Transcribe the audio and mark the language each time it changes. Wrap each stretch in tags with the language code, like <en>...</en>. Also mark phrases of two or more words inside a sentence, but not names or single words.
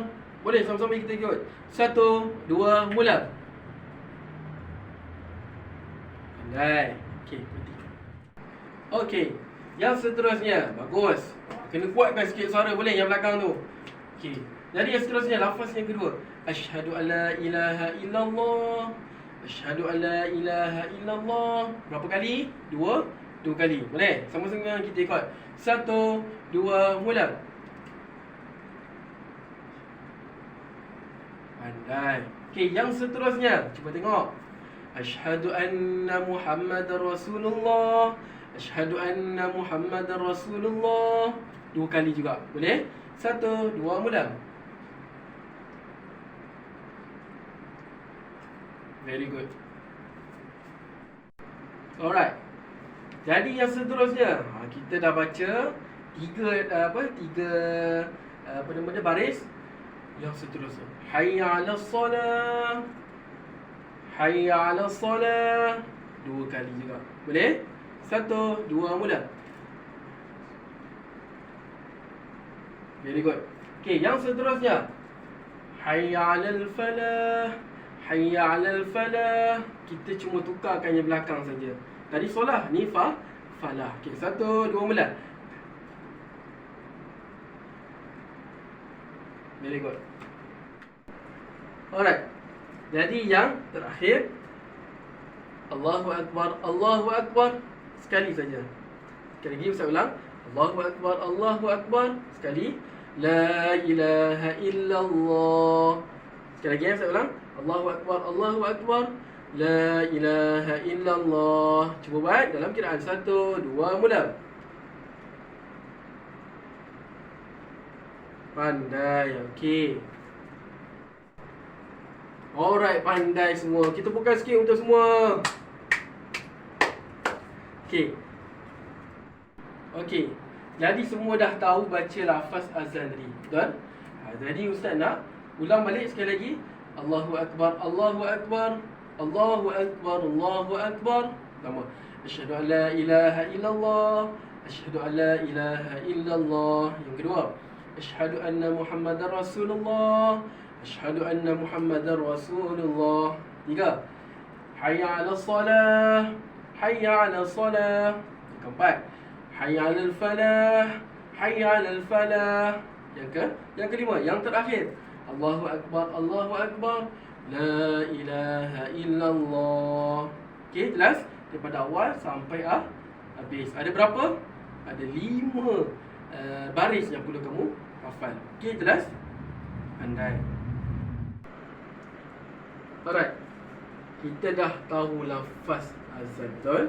<ms>Boleh sama-sama kita ikut. 1, 2, mula. Pandai. Okey, berhenti. Okey, yang seterusnya. Bagus. Kena kuatkan sikit suara, boleh yang belakang tu. Okey. Jadi yang seterusnya, lafaz yang kedua.</ms> <ar>أشهد أن لا إله إلا الله أشهد أن لا إله إلا الله.</ar> <ms>Berapa kali? 2 kali. Boleh? Sama-sama kita ikut. 1, 2, mula. Pandai. Okey, yang seterusnya. Cuba tengok.</ms> <ar>أشهد أن محمدا رسول الله. أشهد أن محمدا رسول الله.</ar> <ms>2 kali juga. Boleh? 1, 2, mula.</ms> <en>Very good.</en> <ms>Alright. Jadi yang seterusnya, kita dah baca tiga baris. Yang seterusnya,</ms> <ar>حي على الصلاة حي على الصلاة,</ar> <ms>2 kali juga. Boleh? 1, 2, mula.</ms> <en>Very good.</en> <ms>Okey, yang seterusnya,</ms> <ar>حي على الفلاح حي على الفلاح.</ar> <ms>Kita cuma tukarkan yang belakang saja. Tadi solah, ni falah. Okey, 1, 2, mula.</ms> <en>Very good.</en> <ms>Alright. Jadi yang terakhir,</ms> <ar>الله أكبر الله أكبر.</ar> <ms>Sekali saja. Sekali lagi Ustaz ulang.</ms> <ar>الله أكبر الله أكبر. Sekali. لا إله إلا الله.</ar> <ms>Sekali lagi Ustaz ulang.</ms> <ar>الله أكبر الله أكبر. لا إله إلا الله.</ar> <ms>Cuba buat dalam kiraan. 1, 2, mula. Pandai, okey. Alright, pandai semua. Kita buka sikit untuk semua. Okey. Okey. Jadi semua dah tahu baca lafaz azan tadi. Betul? Jadi Ustaz nak ulang balik sekali lagi.</ms> <ar>الله أكبر الله أكبر الله أكبر الله أكبر.</ar> <ms>Pertama,</ms> <ar>أشهد أن لا إله إلا الله أشهد أن لا إله إلا الله.</ar> <ms>Yang kedua,</ms> <ar>أشهد أن محمدا رسول الله. أشهد أن محمدا رسول الله. Tiga, حي على الصلاة. حي على الصلاة.</ar> <ms>Yang keempat,</ms> <ar>حي على الفلاح. حي على الفلاح.</ar> <ms>Yang kelima, yang terakhir,</ms> <ar>الله أكبر الله أكبر لا إله إلا الله.</ar> <ms>Okey, jelas? Daripada awal sampai habis. Ada berapa? Ada 5 baris yang perlu kamu hafal. Okey, jelas? Pandai. Alright. Kita dah tahu lafaz azan, betul?</ms>